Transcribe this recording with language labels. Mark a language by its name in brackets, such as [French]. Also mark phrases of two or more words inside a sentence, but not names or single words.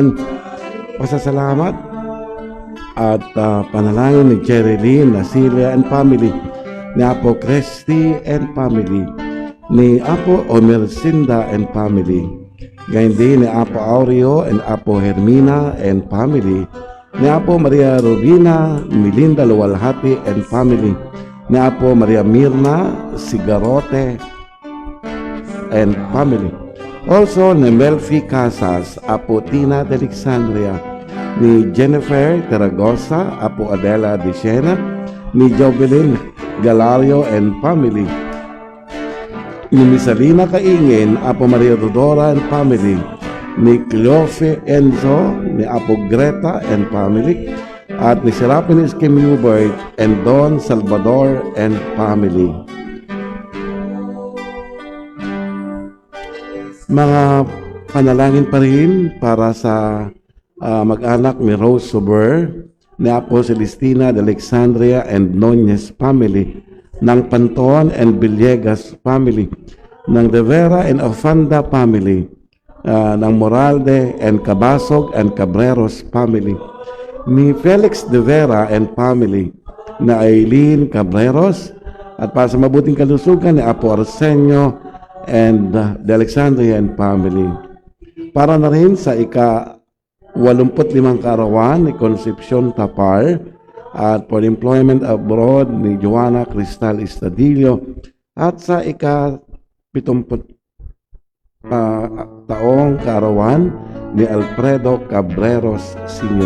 [Filipino] pasasalamat at panalangin ni Jerilyn, Nasilia [English] and family, [Filipino] ni Apo Christy [English] and family, [Filipino] ni Apo Omercinda [English] and family, [Filipino] gayon din ni Apo Aureo and Apo Hermina [English] and family, [Filipino] ni Apo Maria Rubina, Melinda Luwalhati [English] and family, [Filipino] ni Apo Maria Mirna Sigarote [English] and family. [Filipino] Also ni Melfi Casas, Apo Tina de Alexandria, ni Jennifer Taragosa, Apo Adela de Siena, ni Jovelyn Galario [English] and family, [Filipino] ni Misalina Kaingin, Apo Maria Dodora [English] and family, [Filipino] ni Cleofe Enzo, ni Apo Greta [English] and family, [Filipino] at ni Serapin Kim Hubert and Don Salvador [English] and family. [Filipino] Mga panalangin pa rin para sa mag-anak ni Rose Sober, ni Apo Celestina de Alexandria and Nunez family, ng Panton and Villegas family, ng De Vera and Ofanda family, ng Moralde and Cabasog and Cabreros family, ni Felix De Vera [English] and family, [Filipino] na Aileen Cabreros, at para sa mabuting kalusugan ni Apo Arsenio and De Alexandria [English] and family. [Filipino] Para na rin sa ika-85 kaarawan ni Concepcion Tapar, at [English] for employment abroad [Filipino] ni Joanna Cristal Estadillo, at sa ika-70 taong kaarawan ni Alfredo Cabreros Sr.